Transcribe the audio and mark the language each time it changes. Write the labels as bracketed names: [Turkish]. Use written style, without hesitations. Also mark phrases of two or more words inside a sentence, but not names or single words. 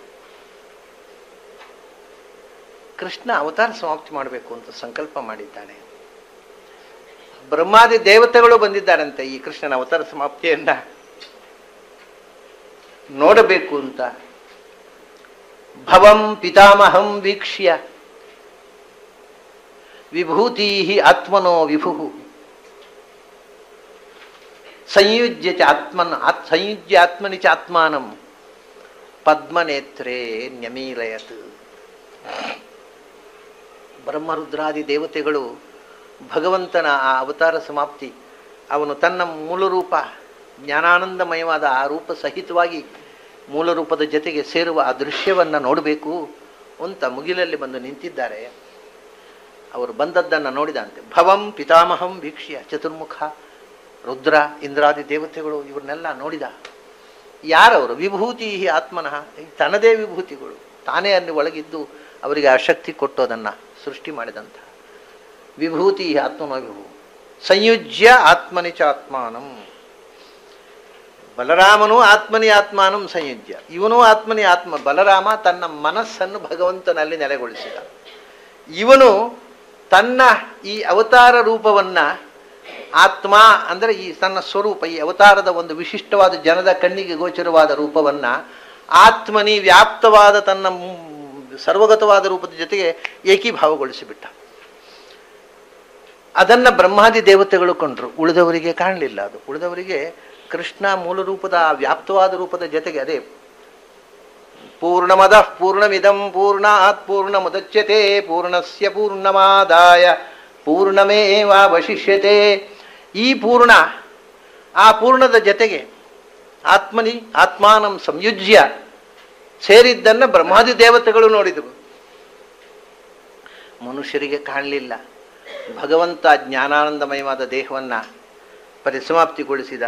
[Kannada] ಕೃಷ್ಣ ಅವತಾರ ಸಮಾಪ್ತಿ ಮಾಡಬೇಕು ಅಂತ ಸಂಕಲ್ಪ ಮಾಡಿದ್ದಾನೆ. ಬ್ರಹ್ಮಾದಿ ದೇವತೆಗಳು ಬಂದಿದ್ದಾರಂತೆ ಈ ಕೃಷ್ಣನ ಅವತಾರ ಸಮಾಪ್ತಿಯನ್ನ ನೋಡಬೇಕು ಅಂತ. [Sanskrit] ಭವಂ ಪಿತಾಮಹಂ ವೀಕ್ಷ್ಯ ವಿಭೂತಿ ಆತ್ಮನೋ ವಿಭು ಸಂಯುಜ್ಯ ಆತ್ಮನಿ ಚ ಆತ್ಮಾನಂ ಪದ್ಮನೇತ್ರೇ ನ್ಯಮೀಲಯತ್. [Kannada] ಬ್ರಹ್ಮರುದ್ರಾದಿ ದೇವತೆಗಳು ಭಗವಂತನ ಆ ಅವತಾರ ಸಮಾಪ್ತಿ, ಅವನು ತನ್ನ ಮೂಲ ರೂಪ ಜ್ಞಾನಾನಂದಮಯವಾದ ಆ ರೂಪ ಸಹಿತವಾಗಿ ಮೂಲ ರೂಪದ ಜೊತೆಗೆ ಸೇರುವ ಆ ದೃಶ್ಯವನ್ನು ನೋಡಬೇಕು ಅಂತ ಮುಗಿಲಲ್ಲಿ ಬಂದು ನಿಂತಿದ್ದಾರೆ. ಅವರು ಬಂದದ್ದನ್ನು ನೋಡಿದಂತೆ [Sanskrit] ಭವಂ ಪಿತಾಮಹಂ ವೀಕ್ಷ್ಯ [Kannada] ಚತುರ್ಮುಖ ರುದ್ರ ಇಂದ್ರಾದಿ ದೇವತೆಗಳು ಇವ್ರನ್ನೆಲ್ಲ ನೋಡಿದ. ಯಾರವರು? [Sanskrit] ವಿಭೂತಿ ಆತ್ಮನಃ, [Kannada] ತನ್ನದೇ ವಿಭೂತಿಗಳು, ತಾನೇ ಅಲ್ಲಿ ಒಳಗಿದ್ದು ಅವರಿಗೆ ಆ ಶಕ್ತಿ ಕೊಟ್ಟು ಅದನ್ನು ಸೃಷ್ಟಿ ಮಾಡಿದಂಥ [Sanskrit] ವಿಭೂತಿ ಆತ್ಮನೋ ವಿಭು ಸಂಯುಜ್ಯ ಆತ್ಮನಿ ಚ ಆತ್ಮಾನಂ. [Kannada] ಬಲರಾಮನು [Sanskrit] ಆತ್ಮನಿ ಆತ್ಮಾನಂ ಸಂಯುಜ್ಯ, [Kannada] ಇವನು [Sanskrit] ಆತ್ಮನಿ ಆತ್ಮ. [Kannada] ಬಲರಾಮ ತನ್ನ ಮನಸ್ಸನ್ನು ಭಗವಂತನಲ್ಲಿ ನೆಲೆಗೊಳಿಸಿದ. ಇವನು ತನ್ನ ಈ ಅವತಾರ ರೂಪವನ್ನ ಆತ್ಮ ಅಂದರೆ ಈ ತನ್ನ ಸ್ವರೂಪ, ಈ ಅವತಾರದ ಒಂದು ವಿಶಿಷ್ಟವಾದ ಜನದ ಕಣ್ಣಿಗೆ ಗೋಚರವಾದ ರೂಪವನ್ನ ಆತ್ಮನಿ ವ್ಯಾಪ್ತವಾದ ತನ್ನ ಸರ್ವಗತವಾದ ರೂಪದ ಜೊತೆಗೆ ಏಕೀಭಾವಗೊಳಿಸಿಬಿಟ್ಟ. ಅದನ್ನ ಬ್ರಹ್ಮಾದಿ ದೇವತೆಗಳು ಕೊಂಡ್ರು, ಉಳಿದವರಿಗೆ ಕಾಣಲಿಲ್ಲ. ಅದು ಉಳಿದವರಿಗೆ ಕೃಷ್ಣ ಮೂಲ ರೂಪದ ವ್ಯಾಪ್ತವಾದ ರೂಪದ ಜೊತೆಗೆ ಅದೇ [Sanskrit] ಪೂರ್ಣಮದ ಪೂರ್ಣಮಿದಂ ಪೂರ್ಣಾತ್ ಪೂರ್ಣಮುದಚ್ಯತೆ ಪೂರ್ಣಸ್ಯ ಪೂರ್ಣಮಾದಾಯ ಪೂರ್ಣಮೇವಾವಶಿಷ್ಯತೆ. [Kannada] ಈ ಪೂರ್ಣ ಆ ಪೂರ್ಣದ ಜೊತೆಗೆ [Sanskrit] ಆತ್ಮನಿ ಆತ್ಮಾನಂ ಸಂಯುಜ್ಯ [Kannada] ಸೇರಿದ್ದನ್ನು ಬ್ರಹ್ಮಾದಿ ದೇವತೆಗಳು ನೋಡಿದರು. ಮನುಷ್ಯರಿಗೆ ಕಾಣಲಿಲ್ಲ. ಭಗವಂತ ಜ್ಞಾನಾನಂದಮಯವಾದ ದೇಹವನ್ನು ಪರಿಸಮಾಪ್ತಿಗೊಳಿಸಿದ.